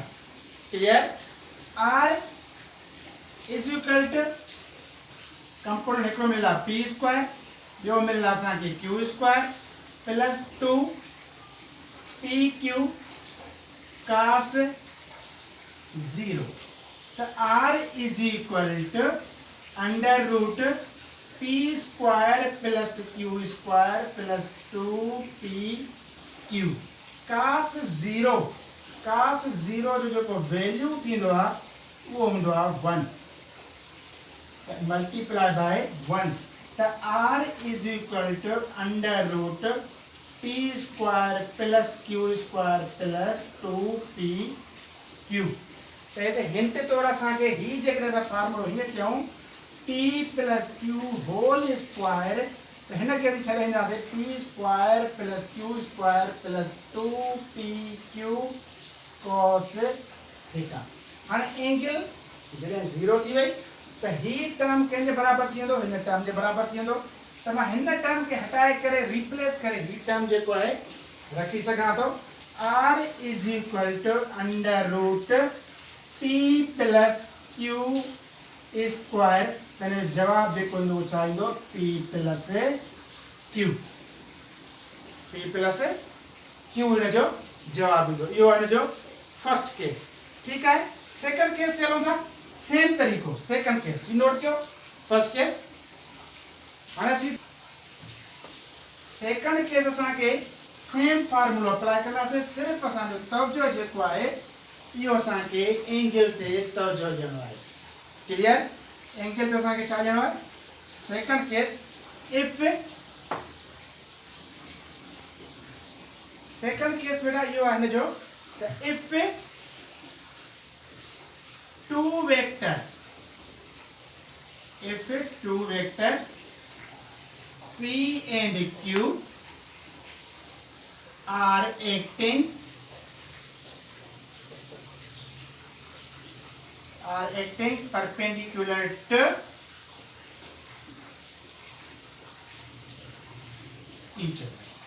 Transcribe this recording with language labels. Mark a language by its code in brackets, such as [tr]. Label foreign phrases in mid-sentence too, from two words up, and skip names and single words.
[en] Clear? r is equal to component [sd] हिकिड़ो मिला [en] p square, [sd] ॿियो मिला असांखे [en] q square plus 2pq cos 0. त r is equal to under root p square plus q square plus 2pq cos 0। [sd] cos 0 जो जेको वैल्यू थींदो आहे उहो हूंदो आहे 1 [en] multiply by 1। the r is equal to under root p square plus q square plus 2pq। [sd] त हिते हिंट तौर असांखे ही जेकॾहिं असां फॉर्मूलो हीअं कयूं [en] p plus q whole square [sd] त हिनखे असीं छॾींदासीं [en] p square plus q square plus 2pq cos theta. [sd] हाणे एंगल जॾहिं 0 थी वई त ही टर्म कंहिंजे बराबर थी वेंदो? हिन टर्म जे बराबर थी वेंदो। त मां हिन टर्म खे हटाए करे रिप्लेस करे ही टर्म जेको आहे रखी सघां थो [en] r is equal to under root p plus q square. [sd] त हिन जो जवाब जेको ईंदो छा ईंदो? [en] p plus q। p plus q [sd] हिन जो जवाब ईंदो। इहो हिन जो [en] first case. [sd] ठीकु आहे? [en] second case [sd] ते हलूं था। सेम तरीक़ो [en] second case [sd] नोट कयो। [en] first case [sd] हाणे असीं [en] second case [sd] असांखे [en] same formula apply [sd] कंदासीं। सिर्फ़ु असांजो तवजो जेको आहे इहो असांखे एंगल ते तवजो ॾियणो आहे। क्लियर? एंगल ते असांखे छा ॾियणो आहे? [en] second case if second case [sd] बेटा इहो आहे हिन जो त इफ [en] two vectors p and q are acting perpendicular to each other।